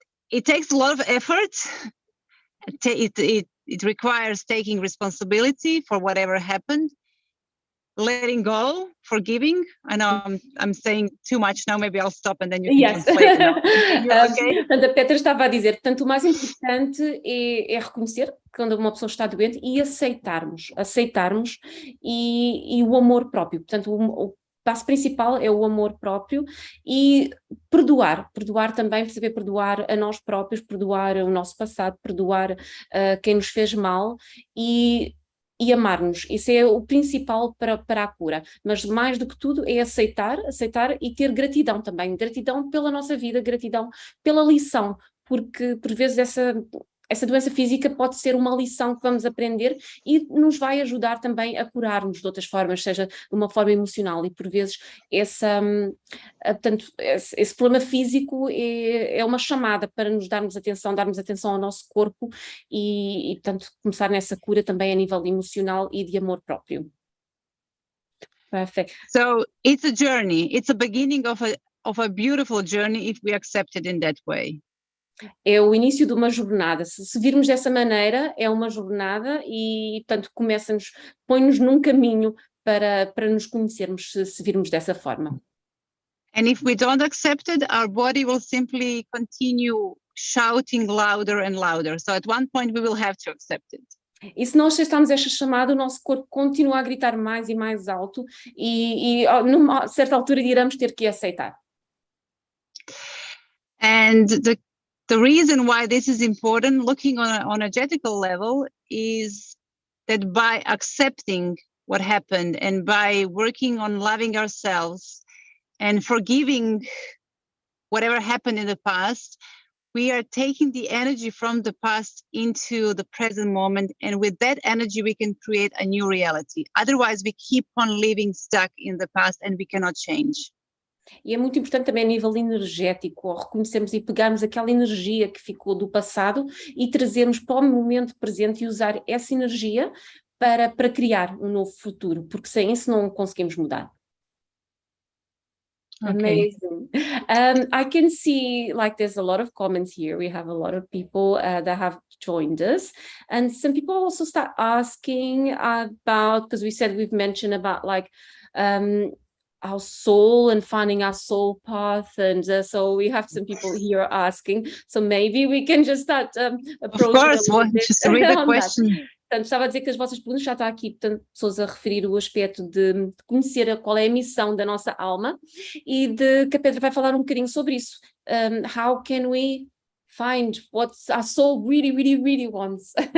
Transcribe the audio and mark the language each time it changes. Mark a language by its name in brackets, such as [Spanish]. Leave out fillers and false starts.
[English] It takes a lot of effort. It requires taking responsibility for whatever happened, letting go, forgiving. I know I'm saying too much now, maybe I'll stop and then you can translate. Okay? [Portuguese] Portanto, a Petra estava a dizer, portanto, o mais importante é reconhecer quando uma pessoa está doente e aceitarmos e o amor próprio. Portanto, o passo principal é o amor próprio e perdoar também, saber perdoar a nós próprios, perdoar o nosso passado, perdoar quem nos fez mal e amar-nos. Isso é o principal para a cura, mas mais do que tudo é aceitar e ter gratidão também, gratidão pela nossa vida, gratidão pela lição, porque por vezes essa doença física pode ser uma lição que vamos aprender e nos vai ajudar também a curarmos de outras formas, seja de uma forma emocional, e por vezes portanto, esse problema físico é uma chamada para nos darmos atenção ao nosso corpo e portanto, começar nessa cura também a nível emocional e de amor próprio. [English] Perfect. So it's a journey. It's a beginning of a beautiful journey if we accept it in that way. [Portuguese] É o início de uma jornada. Se virmos dessa maneira, é uma jornada e, portanto, põe-nos num caminho para nos conhecermos, se virmos dessa forma. [English] And if we don't accept it, our body will simply continue shouting louder and louder. So at one point we will have to accept it. [Portuguese] E se nós aceitarmos esta chamada, o nosso corpo continua a gritar mais e mais alto e numa certa altura iremos ter que aceitar. [English] And the reason why this is important, looking on an energetical level, is that by accepting what happened and by working on loving ourselves and forgiving whatever happened in the past, we are taking the energy from the past into the present moment. And with that energy, we can create a new reality. Otherwise, we keep on living stuck in the past and we cannot change. [Portuguese] E é muito importante também a nível energético, reconhecermos e pegarmos aquela energia que ficou do passado e trazermos para o momento presente e usar essa energia para criar um novo futuro, porque sem isso não conseguimos mudar. [English] Okay. Amazing. I can see like there's a lot of comments here. We have a lot of people that have joined us, and some people also start asking about, because we said we've mentioned about like our soul and finding our soul path, and so we have some people here asking, so maybe we can just start approaching. Of course, just read the question. [Portuguese] Portanto, estava a dizer que as vossas perguntas já está aqui, portanto, pessoas a referir o aspecto de conhecer qual é a missão da nossa alma e de que a Petra vai falar um bocadinho sobre isso. [English] How can we find what our soul really, really, really wants?